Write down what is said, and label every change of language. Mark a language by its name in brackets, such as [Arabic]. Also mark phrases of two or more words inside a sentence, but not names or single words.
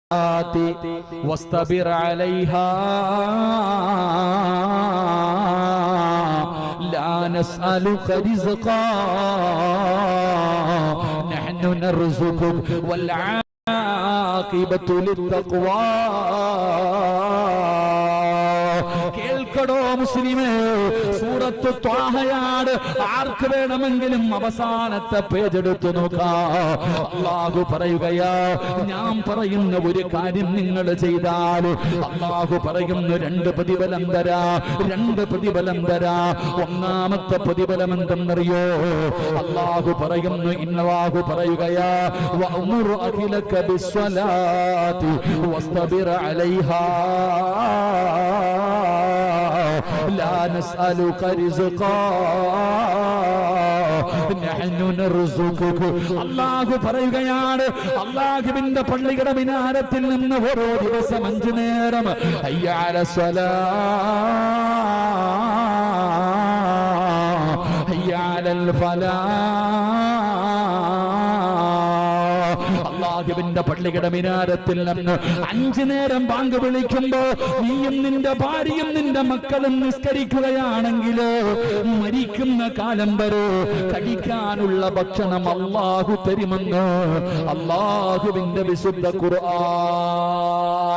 [Arabic] واصطبر عليها لا نسألك رزقا نحن نرزقك والعاقبة للتقوى. [Malayalam] കേൾക്കടോ മുസ്ലിമേ, സൂറത്ത് ത്വാഹയാണ്. ആർക്ക് വേണമെങ്കിലും അവസാനത്തെ പേജ് എടുത്തു നോക്കാം. അല്ലാഹു പറയുകയാ, ഞാൻ പറയുന്ന ഒരു കാര്യം നിങ്ങൾ ചെയ്താൽ അല്ലാഹു പറയുന്നു രണ്ട് പ്രതിഫലം തരാ, രണ്ട് പ്രതിഫലം തരാ. ഒന്നാമത്തെ പ്രതിഫലം എന്തെന്നറിയോ? അല്ലാഹു പറയുന്നു, ഇന്നല്ലാഹു പറയുകയാ, [Arabic] وأمر أهلك بالصلاة واصطبر عليها لا نسألك رزقا نحن نرزقك. [Malayalam] അല്ലാഹു പറയുകയാണ്, അല്ലാഹുവിന്റെ പള്ളിയുടെ മിനാരത്തിൽ നിന്ന് ഓരോ ദിവസം 5 നേരം [Arabic] حي على الصلاة حي على [Malayalam] ഫലാഹ്, അല്ലാഹുവിന്റെ പള്ളിയുടെ മിനാരത്തിൽ നിന്ന് 5 നേരം ബാങ്ക് വിളിക്കുമ്പോ നീയും നിന്റെ ഭാര്യയും നിന്റെ മക്കളും നിസ്കരിക്കുകയാണെങ്കിൽ മരിക്കുന്ന കാലം വരെ കഴിക്കാനുള്ള ഭക്ഷണം അല്ലാഹു തരുമെന്ന് അല്ലാഹുവിന്റെ വിശുദ്ധ ഖുർആൻ.